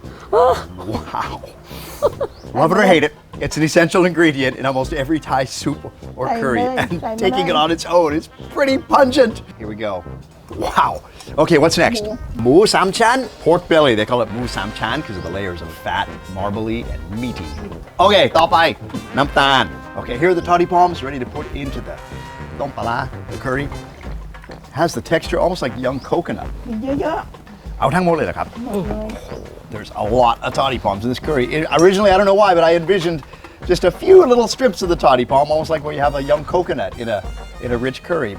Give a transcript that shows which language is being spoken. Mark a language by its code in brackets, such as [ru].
[en] Wow. Love it or hate it, it's an essential ingredient in almost every Thai soup or curry, and taking it on its own is pretty pungent. Here we go. Wow. Okay, what's next? Mu sam chan, pork belly. They call it mu sam chan because of the layers of fat, marbly, and meaty. [th] Okay, ต่อไป น้ำตาล. [en] Okay, here are the toddy palms ready to put into the tom pala, the curry. Has the texture almost like young coconut. [th] เยอะ เอาทั้งหมดเลยเหรอครับ ๆหมดเลย [en] There's a lot of toddy palms in this curry. Originally, I don't know why, but I envisioned just a few little strips of the toddy palm, almost like where you have a young coconut in a rich curry.